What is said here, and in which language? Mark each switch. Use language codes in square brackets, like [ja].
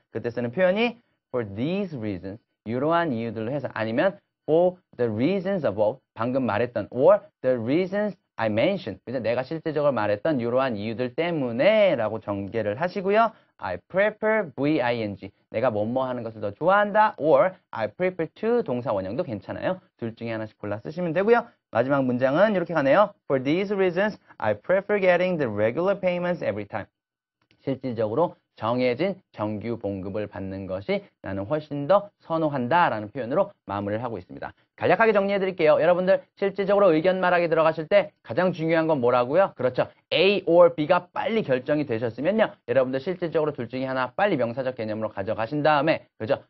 [ko] 그때 쓰는 표현이 for these reasons, 이러한 이유들로 해서 아니면 [en] for the reasons above, [ko] 방금 말했던 [en] or the reasons I mentioned, [ko] 그래서 내가 실제적으로 말했던 이러한 이유들 때문에 라고 전개를 하시고요. [en] I prefer VING, [ko] 내가 뭐뭐 하는 것을 더 좋아한다. [en] or I prefer to, [ko] 동사 원형도 괜찮아요. 둘 중에 하나씩 골라 쓰시면 되고요. 마지막 문장은 이렇게 가네요. [en] For these reasons, I prefer getting the regular payments every time. [ko] 실질적으로 정해진 정규 봉급을 받는 것이 나는 훨씬 더 선호한다 라는 표현으로 마무리를 하고 있습니다. 간략하게 정리해 드릴게요. 여러분들 실질적으로 의견 말하기 들어가실 때 가장 중요한 건 뭐라고요? 그렇죠. A or B가 빨리 결정이 되셨으면요. 여러분들 실질적으로 둘 중에 하나 빨리 명사적 개념으로 가져가신 다음에 그죠?